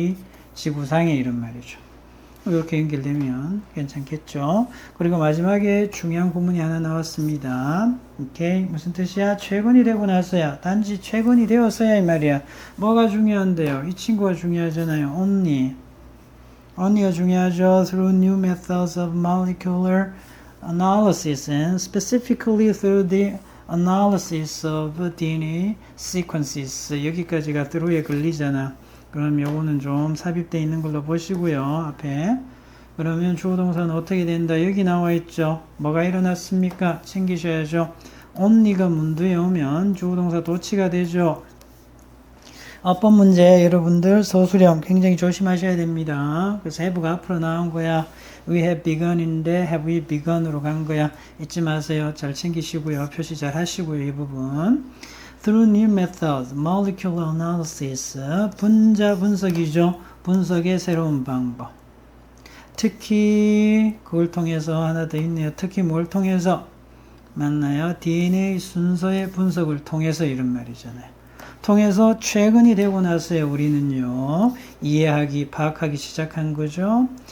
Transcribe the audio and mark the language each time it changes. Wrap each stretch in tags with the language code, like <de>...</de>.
<ko>이 지구상에 이런 말이죠. 이렇게 연결되면 괜찮겠죠. 그리고 마지막에 중요한 구문이 하나 나왔습니다. 오케이, 무슨 뜻이야? 최근이 되고 나서야, 단지 최근이 되었어야 이 말이야. 뭐가 중요한데요? 이 친구가 중요하잖아요. only가 중요하죠.</ko> <en>through new methods of molecular analysis and specifically through the analysis of DNA sequences.</en> <ko>여기까지가 through에 걸리잖아. 그럼 요거는 좀 삽입되어 있는 걸로 보시고요. 앞에. 그러면 주어 동사는 어떻게 된다? 여기 나와 있죠. 뭐가 일어났습니까? 챙기셔야죠. only가 문두에 오면 주어 동사 도치가 되죠. 어법 문제 여러분들 소수령 굉장히 조심하셔야 됩니다. 그래서 have가 앞으로 나온 거야.</ko> <en>We have begun인데 have we begun으로</en> <ko>간 거야. 잊지 마세요. 잘 챙기시고요. 표시 잘 하시고요. 이 부분.</ko> <en>Through new methods, molecular analysis,</en> <ko>분자 분석이죠. 분석의 새로운 방법. 특히 그걸 통해서 하나 더 있네요. 특히 뭘 통해서? 맞나요? DNA 순서의 분석을 통해서 이런 말이잖아요. 통해서 최근이 되고 나서야 우리는요, 이해하기, 파악하기 시작한 거죠.</ko>